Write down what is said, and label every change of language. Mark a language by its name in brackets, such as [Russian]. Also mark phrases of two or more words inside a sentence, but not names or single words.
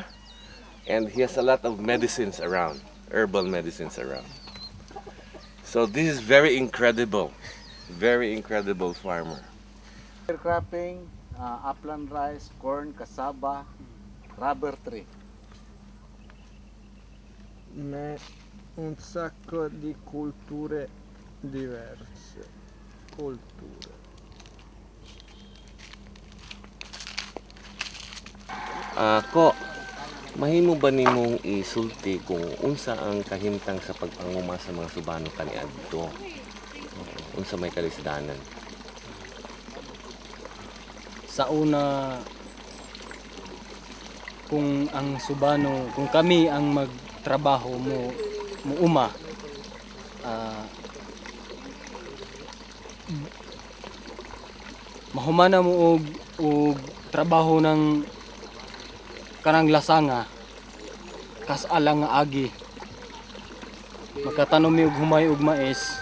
[English] And he has a lot of medicines around, herbal medicines around. So this is very incredible farmer. Cropping, upland rice, corn, cassava, rubber tree. [Italian] Un sacco di culture diverse. Culture. [Cebuano] Ko, mahimo ba nimong isulti kung unsa ang kahimtang sa pagpanguma sa mga Subano kaniadto? Unsa may kalisdanan? Sa una, kung ang Subano, kung kami ang magtrabaho mo uma, mahumana mo og trabaho ng kanang lasanga kas alang nga agi makatanom mi og humay og mais